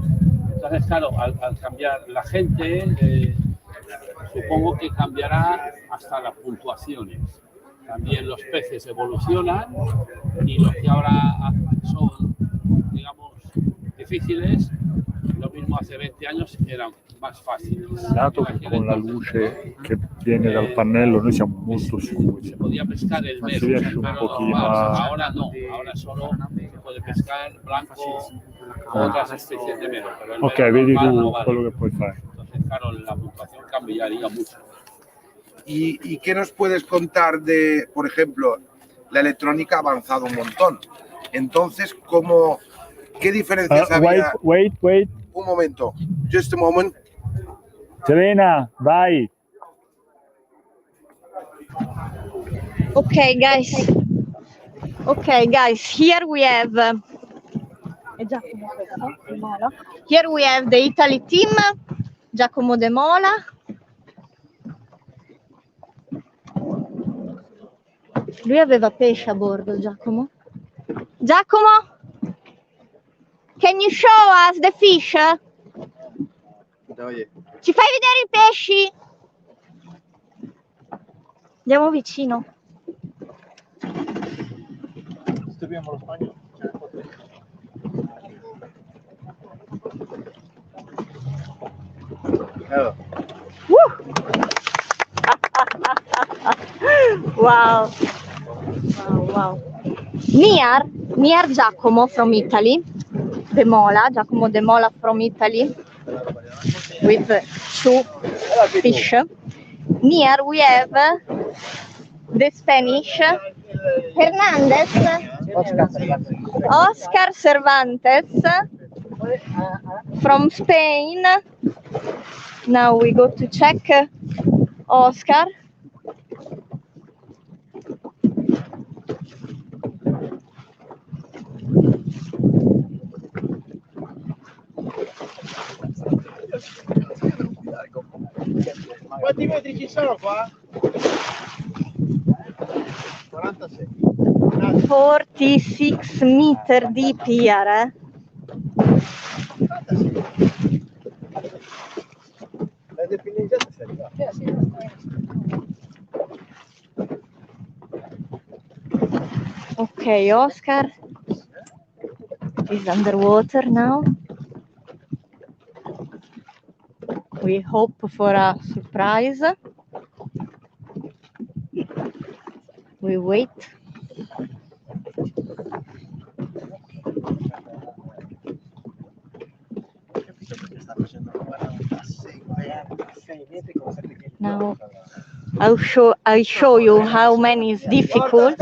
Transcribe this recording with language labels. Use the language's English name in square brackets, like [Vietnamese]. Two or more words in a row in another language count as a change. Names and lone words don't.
[Spanish] Entonces, claro, al cambiar la gente, supongo que cambiará hasta las puntuaciones. También los peces evolucionan y los que ahora son, digamos, difíciles, lo mismo hace 20 años eran más fáciles. [Italian] Dato che con la luce che viene dal pannello noi siamo molto scuri. [Spanish] Se podía pescar el [Italian] Si [Spanish] mero, [Italian] riesce un pochino a... [Spanish] ahora no, ahora solo se puede pescar blanco o otras especies de mero. Pero el [Italian] Ok, [Spanish] mero [Italian] vedi [Spanish] normal [Italian] tu [Spanish] no vale. [Italian] quello che puoi fare. [Spanish] Entonces, claro, la puntuación cambiaría mucho. ¿Y qué nos puedes contar de, por ejemplo, la electrónica ha avanzado un montón? Entonces, ¿qué diferencias había? [English] Wait. [Italian] Un momento, [English] just a moment. [Italian] Serena, vai. [English] Okay, guys. Here we have. Here we have the Italy team, Giacomo De Mola. [Italian] Lui aveva pesce a bordo, Giacomo. Giacomo? [English] Can you show us the fish? [Italian] Ci fai vedere i pesci? Andiamo vicino. Studiamo lo spagnolo. [English] Wow. Near Giacomo from Italy. Giacomo De Mola from Italy with 2 fish. Near we have the Spanish Hernandez, Oscar Cervantes from Spain. Now we go to check Oscar. [Italian] Quanti metri ci sono qua? 46. [English] 46 meter deep here. [Italian] La depineggiata si arriva. [English] Okay, Oscar is underwater now. We hope for a surprise. We wait. Now I'll show you how many is difficult.